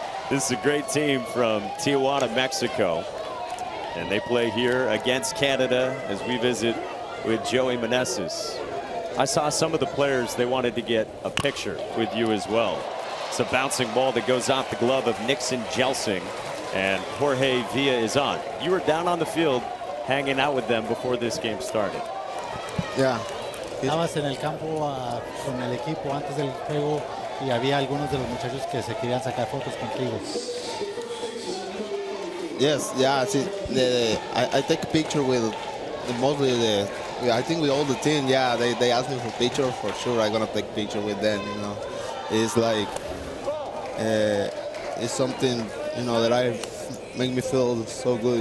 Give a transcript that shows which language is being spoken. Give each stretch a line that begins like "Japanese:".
English: This is a great team from Tijuana, Mexico. And they play here against Canada as we visit with Joey Meneses. I saw some of the players, they wanted to get a picture with you as well. It's a bouncing ball that goes off the glove of Nixon Jelsing, and Jorge Villa is on. You were down on the field hanging out with them before this game started. Yeah.
Spanish: Estabas en el campo con el equipo antes del juego y había algunos de los muchachos que se querían sacar fotos contigo.
English: Yes, yeah. See, I take a picture with I think with all the team. Yeah, they asked me for picture for sure. I'm gonna take picture with them. It's like it's something that make me feel so good.